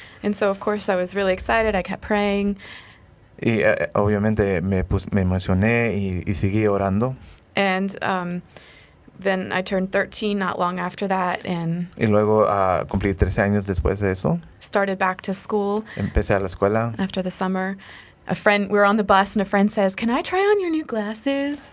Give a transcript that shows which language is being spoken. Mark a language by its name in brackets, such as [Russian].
[English] And so, of course, I was really excited. I kept praying. [Spanish] Y obviamente me emocioné y seguí orando. [English] And then I turned 13 not long after that and [Spanish] Y luego cumplí 13 años después de eso. [English] started back to school [Spanish] Empecé a la escuela. [English] after the summer. We were on the bus and a friend says, "Can I try on your new glasses?"